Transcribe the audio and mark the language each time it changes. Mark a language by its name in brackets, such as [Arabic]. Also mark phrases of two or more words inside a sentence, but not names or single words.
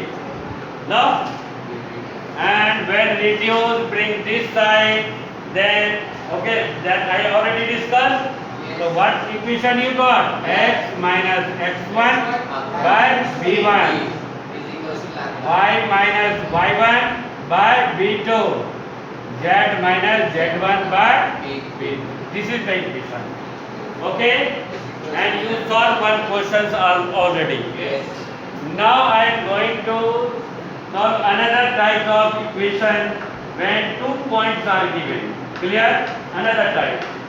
[English] No? And when reduce, bring this side, then okay, that I already discussed. So what equation you got? X minus x1 by b1, Is equals to lambda. y minus y1 by b2, z minus z1 by b2. This is the equation. Okay? And you solve one questions already. Yes. Now I am going to solve another type of equation when 2 points are given. Clear? Another type.